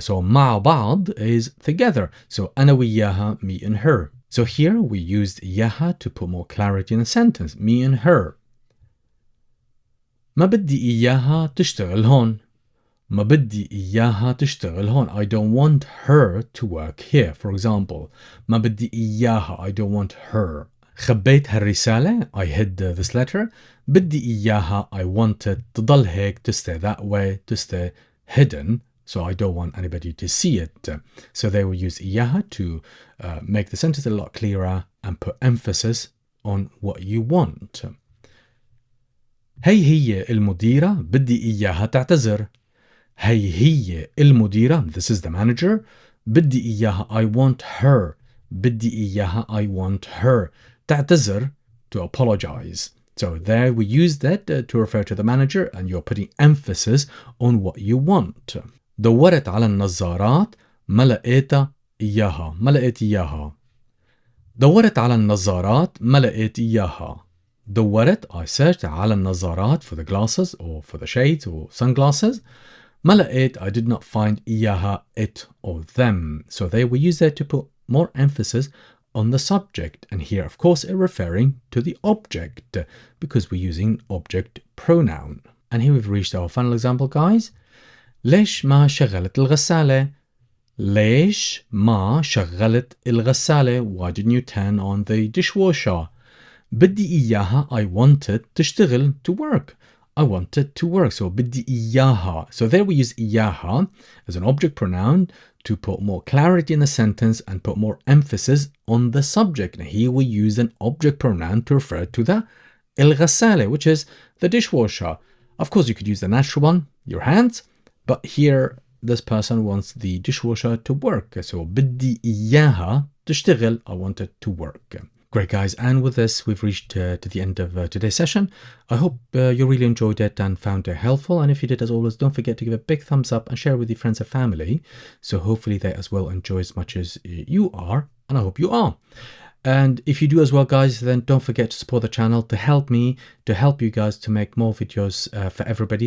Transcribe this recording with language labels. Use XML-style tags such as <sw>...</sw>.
<en>So</en> <ar>مع بعض</ar> <en>is together. So</en> <ar>أنا وإياها,</ar> <en>me and her. So here we used إياها to put more clarity in the sentence. Me and her.</en> <ar>ما بدي إياها تشتغل هون. ما بدي إياها تشتغل هون.</ar> <en>I don't want her to work here. For example,</en> <ar>ما بدي إياها.</ar> <en>I don't want her.</en> <ar>خبيت هالرسالة.</ar> <en>I hid this letter.</en> <ar>بدي إياها.</ar> <en>I want it</en> <ar>تضل هيك,</ar> <en>to stay that way, to stay hidden. So I don't want anybody to see it. So they will use إياها to make the sentence a lot clearer and put emphasis on what you want.</en> <ar>هي المديرة بدي إياها تعتذر. هي المديرة,</ar> <en>this is the manager.</en> <ar>بدي إياها,</ar> <en>I want her.</en> <ar>بدي إياها,</ar> <en>I want her. تعتذر, to apologize. So there we use that to refer to the manager and you're putting emphasis on what you want.</en> <ar>دورت على النظارات ما لقيتها إياها. ما لقيت إياها. دورت على النظارات ما لقيت إياها.</ar> <en>دورت, I searched</en> <ar>على النظارات</ar> <en>for the glasses or for the shades or sunglasses.</en> <ar>ما لقيت,</ar> <en>I did not find إياها, it or them. So there we use that to put more emphasis on the subject. And here, of course, it's referring to the object because we're using object pronoun. And here we've reached our final example, guys.</en> <ar>ليش ما شغلت الغسالة? ليش ما شغلت الغسالة?</ar> <en>Why didn't you turn on the dishwasher?</en> <ar>بدي إياها,</ar> <en>I wanted تشتغل, to work. I wanted to work.</en> <ar>So بدي إياها.</ar> <en>So there we use إياها as an object pronoun to put more clarity in the sentence and put more emphasis on the subject. And here we use an object pronoun to refer to the الغسالة, which is the dishwasher. Of course, you could use the natural one, your hands, but here this person wants the dishwasher to work.</en> <ar>So بدي إياها تشتغل.</ar> <en>I wanted to work. Great, guys. And with this, we've reached to the end of today's session. I hope you really enjoyed it and found it helpful. And if you did, as always, don't forget to give a big thumbs up and share with your friends and family. So hopefully they as well enjoy as much as you are. And I hope you are. And if you do as well, guys, then don't forget to support the channel to help me, to help you guys to make more videos for everybody.</en>